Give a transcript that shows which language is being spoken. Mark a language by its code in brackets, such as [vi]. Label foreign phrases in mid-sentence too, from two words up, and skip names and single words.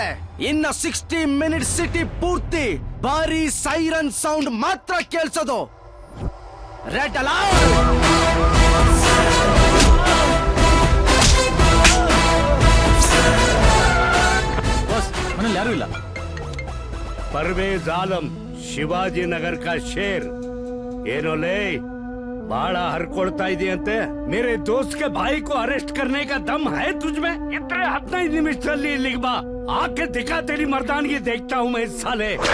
[kn] ಇನ್ನ 60 ಮಿನಿಟ್ಸ್ ಸಿಟಿ ಪೂರ್ತಿ ಬಾರಿ ಸೈರನ್ ಸೌಂಡ್ ಮಾತ್ರ ಕೇಳಿಸೋದು. ರೆಡ್ ಅಲರ್ಟ್. ಮನೇಲಿ ಯಾರು ಇಲ್ಲ. [hi] परवेज आलम शिवाजी नगर का शेर [kn] ಏನೋಲೇ ಬಾಳ ಹರ್ಕೊಳ್ತಾ ಇದೆಯಂತೆ. [hi] मेरे दोस्त के भाई को अरेस्ट करने का दम है तुझ में? इतने 15 [kn] ನಿಮಿಷದಲ್ಲಿ ಇಲ್ಲಿಗೆ ಬಾ. [hi] आके दिखा तेरी मर्दानगी देखता हूं मैं साले.